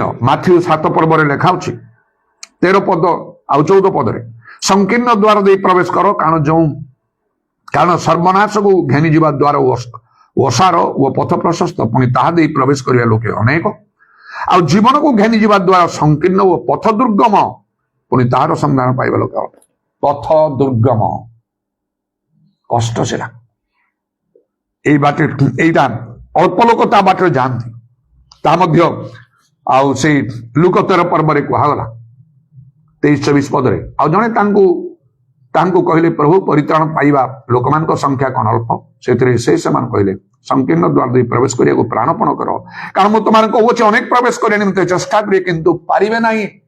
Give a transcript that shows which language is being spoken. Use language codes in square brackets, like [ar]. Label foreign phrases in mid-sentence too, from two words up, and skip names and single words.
[or] ମାଥ୍ୟୁ 7 ପର୍ବରେ ଲେଖା ଅଛି 13 ପଦ ଆଉ 14 ପଦରେ, ସଂକୀର୍ଣ୍ଣ ଦ୍ୱାର ଦେଇ ପ୍ରବେଶ କର, କାରଣ ସର୍ବନାଶକୁ ଘେନି ଯିବା ଦ୍ୱାର ଓସାର ଓ ପଥ ପ୍ରଶସ୍ତ, ପୁଣି ତାହା ଦେଇ ପ୍ରବେଶ କରିବା ଲୋକେ ଅନେକ। ଆଉ ଜୀବନକୁ ଘେନି ଯିବା ଦ୍ୱାରା ସଂକୀର୍ଣ୍ଣ ଓ ପଥ ଦୁର୍ଗମ, ପୁଣି ତାହାର ସନ୍ଧାନ ପାଇବା ଲୋକ। ପଥ ଦୁର୍ଗମ, କଷ୍ଟ ସେଟା। ଏଇ ବାଟେ ଏଇଟା ଅଳ୍ପ ଲୋକ ତା ବାଟରେ ଯାଆନ୍ତି। ତା ମଧ୍ୟ ଆଉ ସେଇ ଲୁକ 13 ପର୍ବରେ କୁହାଗଲା 23-24 ପଦରେ। ଆଉ ଜଣେ ତାଙ୍କୁ କହିଲେ ପ୍ରଭୁ ପରିତ୍ରାଣ ପାଇବା ଲୋକମାନଙ୍କ ସଂଖ୍ୟା କଣ ଅଳ୍ପ? ସେଥିରେ ସେମାନେ କହିଲେ ସଂକୀର୍ଣ୍ଣ ଦ୍ୱାର ଦେଇ ପ୍ରବେଶ କରିବାକୁ ପ୍ରାଣପଣ କର, କାରଣ ମୁଁ ତୁମମାନଙ୍କୁ କହୁଅଛି ଅନେକ ପ୍ରବେଶ କରିବା ନିମନ୍ତେ ଚେଷ୍ଟା କରିବେ କିନ୍ତୁ ପାରିବେ ନାହିଁ।